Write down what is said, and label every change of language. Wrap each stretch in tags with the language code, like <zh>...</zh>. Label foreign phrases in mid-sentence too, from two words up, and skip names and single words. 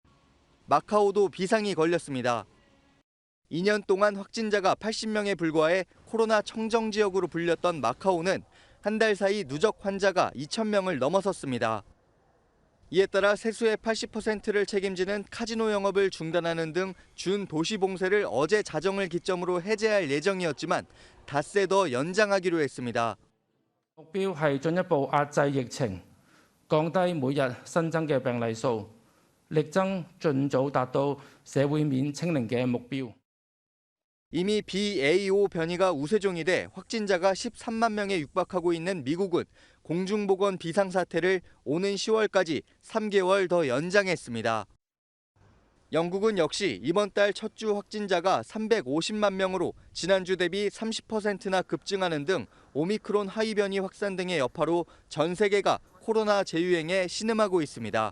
<ko>마카오도 비상이 걸렸습니다. 2년 동안 확진자가 80명에 불과해 코로나 청정 지역으로 불렸던 마카오는 한 달 사이 누적 환자가 2,000명을 넘어섰습니다. 이에 따라 세수의 80%를 책임지는 카지노 영업을 중단하는 등 준 도시 봉쇄를 어제 자정을 기점으로 해제할 예정이었지만 닷새 더 연장하기로 했습니다.</ko> <yue>目標係進一步壓制疫情，降低每日新增嘅病例數，力爭盡早達到社會面清零嘅目標。</yue> <ko>이미 BA.5 변이가 우세종이 돼 확진자가 13만 명에 육박하고 있는 미국은 공중보건 비상사태를 오는 10월까지 3개월 더 연장했습니다. 영국은 역시 이번 달 첫 주 확진자가 350만 명으로 지난주 대비 30%나 급증하는 등 오미크론 하이 변이 확산 등의 여파로 전 세계가 코로나 재유행에 신음하고 있습니다.</ko>